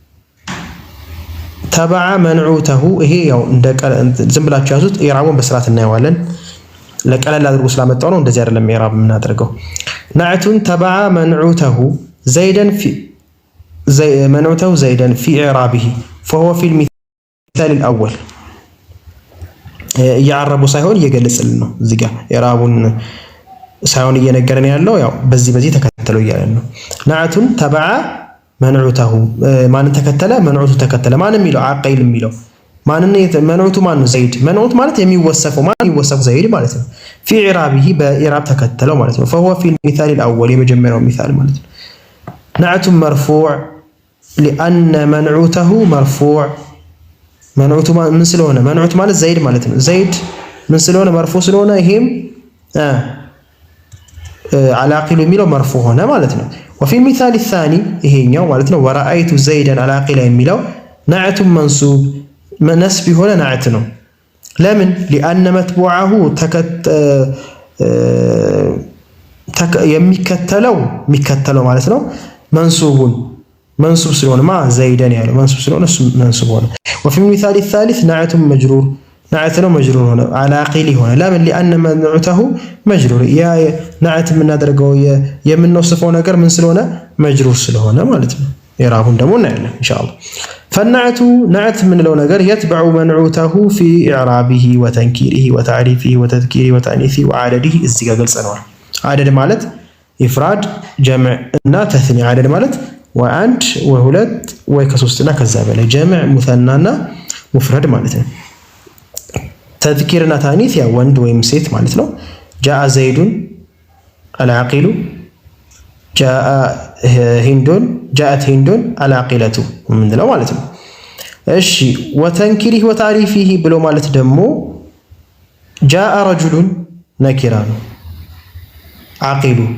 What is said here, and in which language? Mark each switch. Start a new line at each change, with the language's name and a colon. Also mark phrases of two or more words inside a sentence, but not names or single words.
Arabic: العاقل نعت تبع منعوته
Amharic: ይሄ ያው እንደ ዝም ብላችሁ ያዙት። ኢዕራቡን በስርዓት እናየዋለን። ለቀለል አድርጎ ስላመጣው ነው እንደዚህ አይደለም ኢዕራብ የምናደርገው።
Arabic: نعت تبع منعوته زيدا في إعرابه فهو في المثال الأول
Amharic: እያረቡ ሳይሆን እየገለጽልን ነው። እዚህ ጋር ኢዕራቡን ሳይሆን እየነገረን ያለው ያው በዚህ ተከተለው እያለን ነው።
Arabic: نعت تبع منعوته
Amharic: ማንን ተከተለ? መንዑቱ ተከተለ። ማን የሚለው አቀይል የሚለው ማንን? መንዑቱ ማን ነው? ዘይድ። መንዑት ማለት የሚወሰፈው ዘይድ ማለት ነው።
Arabic: في إعرابه
Amharic: በኢዕራብ ተከተለው ማለት ነው።
Arabic: فهو في المثال الأول
Amharic: የመጀመሪያው ሚሳል ማለት ነው።
Arabic: نعت مرفوع لأن منعوته مرفوع منعوت من
Amharic: ስለሆነ መንዑት ማለት ዘይድ ማለት ነው። ዘይድ ምን ስለሆነ መርፉዕ ስለሆነ ይሄም አላቂሉ የሚለው መርፉዕ ሆነ ማለት ነው።
Arabic: وفي المثال الثاني
Amharic: ይሄኛው ማለት ነው
Arabic: ورأيت زيدا العاقل
Amharic: የሚለው
Arabic: نعت منصوب
Amharic: ነስብ የሆነ ነዕት ነው። ለምን?
Arabic: لأن متبوعه
Amharic: የሚከተለው ማለት ነው መንሱብ ስለሆነ ዘይደን ያለው መንሱብ ስለሆነ እሱ መንሱብ ሆነ።
Arabic: وفي المثال الثالث نعت مجرور نعت
Amharic: ነው مجرور ሆነ አላቂል ሆነ። ለምን?
Arabic: لأن منعته مجرور
Amharic: ያ نعت የምናደርገው የምንወስፈው ነገር ምን ስለሆነ مجرور ስለሆነ ማለት ነው። ኢዕራቡን ደግሞ እናያለን ኢንሻአላህ።
Arabic: فالنعت نعت
Amharic: የምንለው ነገር
Arabic: يتبع منعوته في إعرابه وتنكيره وتعريفه وتذكيره وتأنيثه وعدده
Amharic: እዚህ ጋር ገልጸናል። عدد ማለት
Arabic: إفراد جمع
Amharic: እና ተስኒያ። عدد ማለት ወአንድ ወሁለት ወይ ከሶስትና ከዛ በላይ
Arabic: جمع مثنى ومفرد
Amharic: ማለት ነው። ተዝኪርና ታኒስ ያ ወንድ ወይም ሴት ማለት ነው።
Arabic: جاء زيد العاقل جاء هند جاءت هند العاقلة
Amharic: ምንድነው ማለት ነው። እሺ
Arabic: وتنكيره وتعريفه
Amharic: ብሎ ማለት ደግሞ
Arabic: جاء رجل
Amharic: ነኪራ ነው። ዓቂሉ